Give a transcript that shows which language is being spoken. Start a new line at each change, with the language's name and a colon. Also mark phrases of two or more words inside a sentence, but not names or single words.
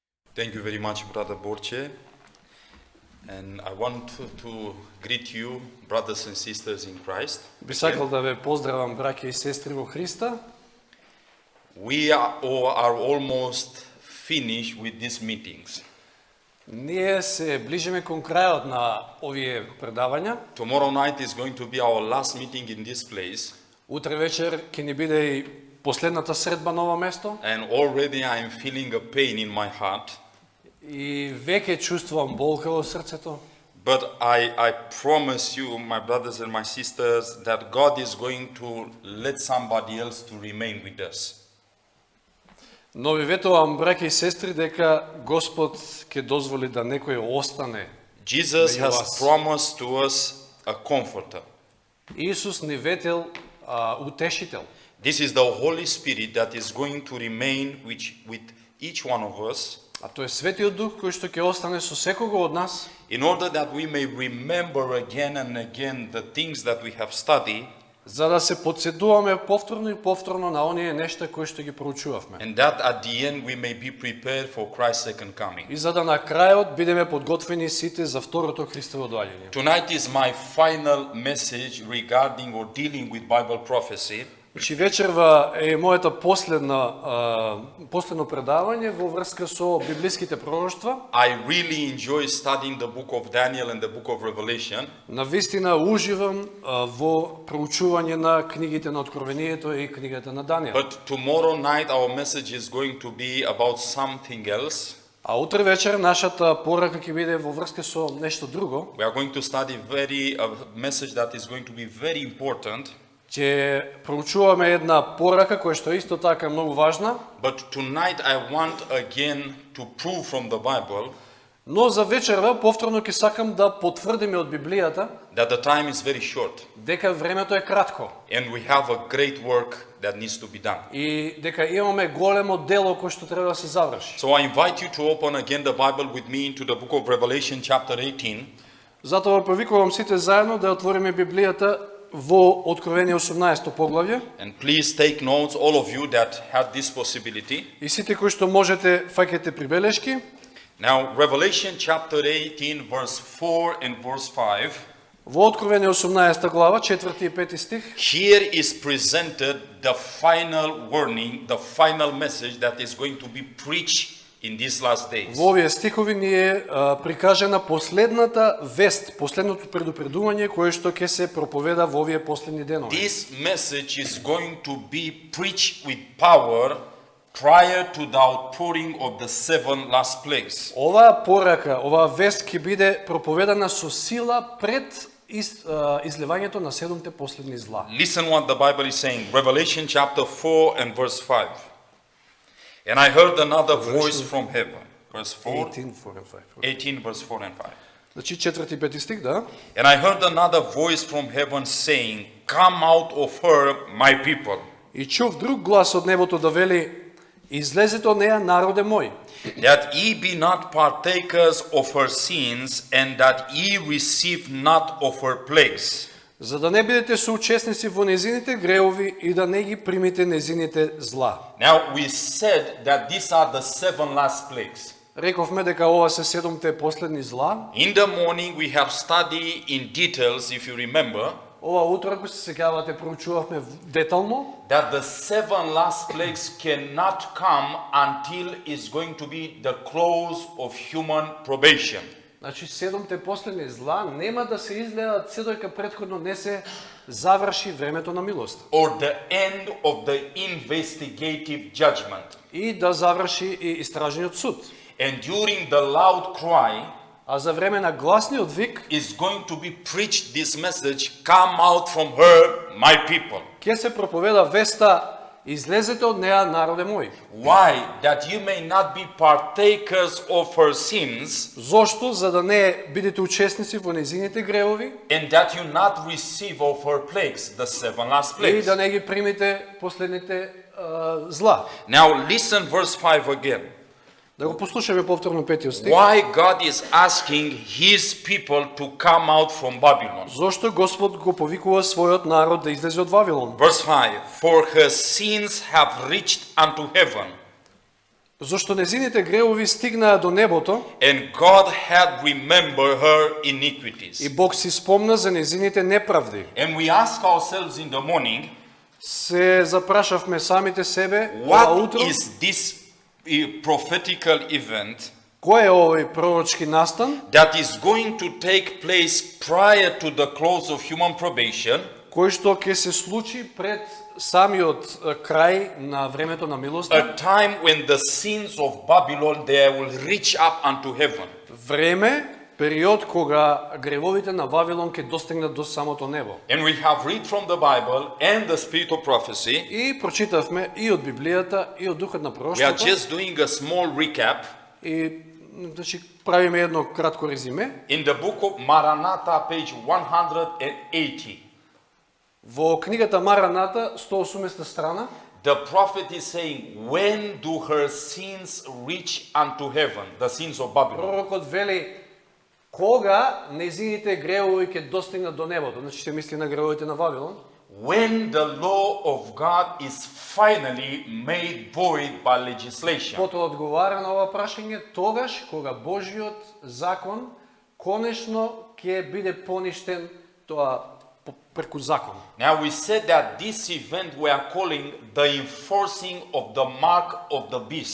English: Thank you very much, Brother Borche. And I want to greet you, brothers and sisters in Christ.
Macedonian: Би сакал да ве поздравам, браќа и сестри во Христа.
English: We are almost finished with these meetings.
Macedonian: Ние се ближиме кон крајот на овие предавања.
English: Tomorrow night is going to be our last meeting in this place.
Macedonian: Утре вечер ќе ни биде и последната средба на ова место.
English: And already I am feeling a pain in my heart.
Macedonian: И веќе чувствувам болка во срцето.
English: But I promise you, my brothers and my sisters, that God is going to let somebody else to remain with us.
Macedonian: Но ви ветувам, браќа и сестри, дека Господ ќе дозволи да некој остане.
English: Jesus May you has ask. promised to us a comforter.
Macedonian: Исус ни ветил утешител.
English: This is the Holy Spirit that is going to remain with each one of us,
Macedonian: А тој е Светиот Дух кој што ќе остане со секого од нас,
English: in order that we may remember again and again the things that we have studied,
Macedonian: за да се подсетуваме повторно и повторно на оние нешта кои што ги проучувавме.
English: and that at the end we may be prepared for Christ's second coming.
Macedonian: И за да на крајот бидеме подготвени сите за второто Христово доаѓање.
English: Tonight is my final message regarding or dealing with Bible prophecy.
Macedonian: Значи вечерва е моето последно предавање во врска со библиските пророштва.
English: I really enjoy studying the book of Daniel and the book of Revelation.
Macedonian: Навистина уживам во проучување на книгите на Откровението и книгата на Данијел.
English: But tomorrow night our message is going to be about something else.
Macedonian: А утре вечер нашата порака ќе биде во врска со нешто друго.
English: We are going to study a message that is going to be very important.
Macedonian: Ќе проучуваме една порака која што исто така е многу важна.
English: But tonight I want again to prove from the Bible
Macedonian: Но за вечерва повторно ќе сакам да потврдиме од Библијата
English: that the time is very short
Macedonian: дека времето е кратко
English: and we have a great work that needs to be done.
Macedonian: и дека имаме големо дело кое што треба да се заврши.
English: So I invite you to open again the Bible with me into the book of Revelation chapter 18.
Macedonian: Затоа повикувам сите заедно да отвориме Библијата во Откровение 18 поглавје.
English: And please take notes, all of you that had this possibility.
Macedonian: И сите кои што можете фаќате прибелешки.
English: Now, Revelation chapter 18, verse 4 and verse 5.
Macedonian: Во Откровение 18 глава, 4 и 5 стих,
English: Here is presented the final warning, the final message that is going to be preached in these last days.
Macedonian: во овие стихови ни е прикажена последната вест, последното предупредување кое што ќе се проповеда во овие последни денови.
English: This message is going to be preached with power prior to the outpouring of the 7 last plagues.
Macedonian: Оваа порака, оваа вест ќе биде проповедана со сила пред изливањето на 7 последни зла.
English: Listen what the Bible is saying. Revelation chapter 4 and verse 5. And I heard another voice from heaven. Verse 4, 18, 4 and 5. 18 verse 4 and 5.
Macedonian: Значи 4 и 5 стих, да.
English: And I heard another voice from heaven saying, Come out of her, my people.
Macedonian: И чув друг глас од небото да вели: Излезете од неја, народе мој,
English: That ye be not partakers of her sins, and that ye receive not of her plagues.
Macedonian: за да не бидете соучесници во незините греови и да не ги примите незините зла.
English: Now we said that these are the 7 last plagues.
Macedonian: Рековме дека ова се 7 последни зла.
English: In the morning we have studied in details, if you remember,
Macedonian: Ова утро, ако се сеќавате, проучувавме детално
English: that the 7 last plagues cannot come until is going to be the close of human probation.
Macedonian: Значи 7 последни зла нема да се излеат се додека претходно не се заврши времето на милост
English: Or the end of the investigative judgment.
Macedonian: и да заврши и истражниот суд.
English: And during the loud cry
Macedonian: А за време на гласниот вик
English: is going to be preached this message, Come out from her, my people.
Macedonian: ќе се проповеда веста: Излезете од неа, народе мој.
English: Why? That you may not be partakers of her sins,
Macedonian: Зошто? За да не бидете учесници во незините греови
English: and that you not receive of her plagues, the 7 last
Macedonian: и
English: plagues.
Macedonian: да не ги примите последните зла.
English: Now listen verse 5 again.
Macedonian: Да го послушаме повторно 5 стих.
English: Why God is asking his people to come out from Babylon.
Macedonian: Зошто Господ го повикува својот народ да излезе од Вавилон?
English: Verse 5. For her sins have reached unto heaven.
Macedonian: Зошто незините гревови стигнаа до небото
English: and God had remembered her iniquities.
Macedonian: и Бог си спомна за незините неправди.
English: And we ask ourselves in the morning,
Macedonian: Се запрашавме самите себе ова
English: what
Macedonian: утро,
English: is this prophetical event
Macedonian: кој е овој пророчки настан,
English: that is going to take place prior to the close of human probation,
Macedonian: кој што ќе се случи пред самиот крај на времето на милоста,
English: a time when the sins of Babylon they will reach up unto heaven.
Macedonian: време, период кога гревовите на Вавилон ќе достигнат до самото небо.
English: And we have read from the Bible and the spirit of prophecy.
Macedonian: И прочитавме и од Библијата и од духот на
English: We are
Macedonian: пророштвото
English: just doing a small recap
Macedonian: и значи правиме едно кратко резиме.
English: in the book of Maranatha, page 180.
Macedonian: Во книгата Мараната, 180 страна,
English: The prophet is saying, when do her sins reach unto heaven? The sins of Babylon.
Macedonian: пророкот вели кога незините гревови ќе достигнат до небото. Значи се мисли на гревовите на Вавилон.
English: When the law of God is finally made void by legislation.
Macedonian: Потоа одговара на ова прашање тогаш кога Божјиот закон конечно ќе биде поништен, тоа преку закон.
English: Now we said that this event we are calling the enforcing of the mark of the beast.